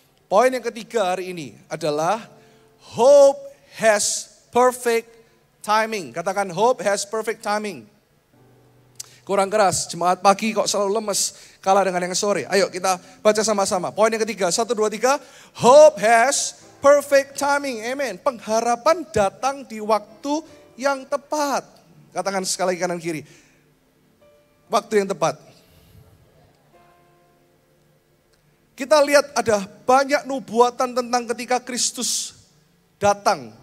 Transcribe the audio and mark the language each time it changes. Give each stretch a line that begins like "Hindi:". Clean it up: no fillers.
Indonesian: Poin yang ketiga hari ini adalah
English: hope has perfect timing.
Indonesian: Katakan
English: hope has perfect timing.
Indonesian: Kurang keras, jemaat pagi kok selalu lemes kalah dengan yang sore. Ayo kita baca sama-sama. Poin yang ketiga, 1, 2, 3.
English: Hope has perfect timing. Amen.
Indonesian: Pengharapan datang di waktu yang tepat. Katakan sekali kanan kiri. Waktu yang tepat. Kita lihat ada banyak nubuatan tentang ketika Kristus datang.